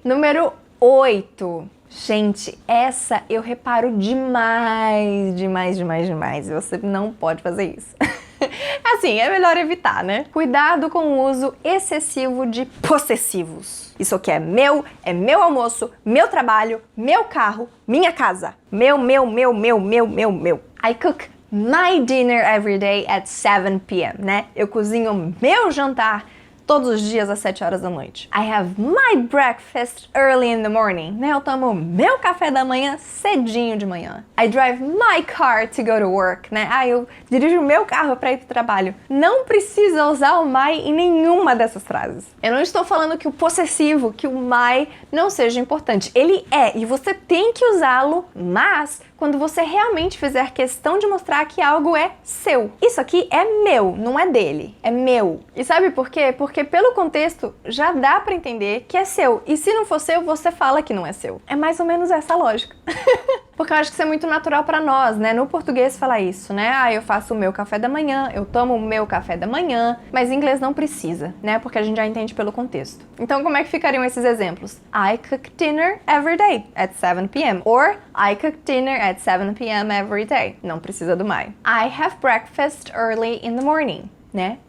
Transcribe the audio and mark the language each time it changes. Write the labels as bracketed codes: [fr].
[pt] Número 8. Gente, essa eu reparo demais. Você não pode fazer isso. Assim, é melhor evitar, né? Cuidado com o uso excessivo de possessivos. Isso aqui é meu almoço, meu trabalho, meu carro, minha casa. Meu. [en] I cook my dinner every day at 7 p.m., né? [pt] Eu cozinho meu jantar todos os dias às 7 horas da noite. [en] I have my breakfast early in the morning, né? [pt] Eu tomo meu café da manhã cedinho de manhã. [en] I drive my car to go to work, né? [pt] Eu dirijo meu carro para ir pro trabalho. Não precisa usar o my em nenhuma dessas frases. Eu não estou falando que o possessivo, que o my não seja importante. Ele é, e você tem que usá-lo, mas quando você realmente fizer questão de mostrar que algo é seu. Isso aqui é meu, não é dele, é meu. E sabe por quê? Porque pelo contexto já dá pra entender que é seu. E se não for seu, você fala que não é seu. É mais ou menos essa a lógica. Porque eu acho que isso é muito natural pra nós, né? No português fala isso, né? Eu faço o meu café da manhã, eu tomo o meu café da manhã, mas em inglês não precisa, né? Porque a gente já entende pelo contexto. Então como é que ficariam esses exemplos? [en] I cook dinner every day at 7 p.m. Or I cook dinner at 7 p.m. every day. [pt] Não precisa do my. [en] I have breakfast early in the morning, né?